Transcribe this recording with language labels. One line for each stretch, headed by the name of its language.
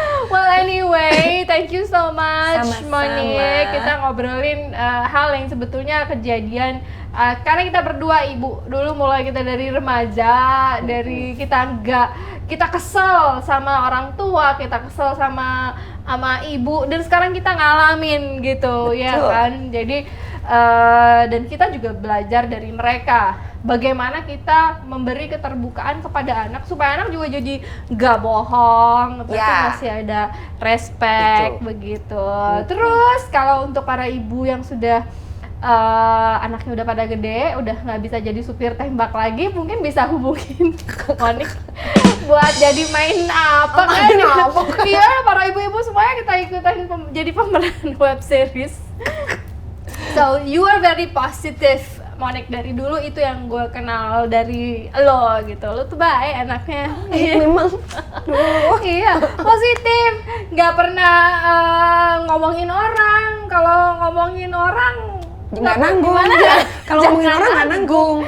English: Well anyway, thank you so much
Indonesian: Sama-sama. Monique. Kita ngobrolin hal yang sebetulnya kejadian karena kita berdua ibu dulu, mulai kita dari remaja, dari kita kesel sama orang tua, kita kesel sama ibu, dan sekarang kita ngalamin gitu. Betul. Ya kan. Jadi dan kita juga belajar dari mereka bagaimana kita memberi keterbukaan kepada anak supaya anak juga jadi nggak bohong, tapi Ya. masih ada respect. Betul. Begitu. Terus kalau untuk para ibu yang sudah anaknya udah pada gede, udah nggak bisa jadi supir tembak lagi, mungkin bisa hubungin Monique buat jadi main apa kan? Main apa kan? Iya, para ibu-ibu semuanya kita ikutan jadi pemeran web series.
English: So you are very positive, Monique.
Indonesian: Dari dulu itu yang gue kenal dari lo gitu. Lo tuh baik anaknya. Memang. Iya, positif. Nggak pernah ngomongin orang. Kalau ngomongin orang Nggak nanggung. Kalau ngomongin orang nggak nanggung.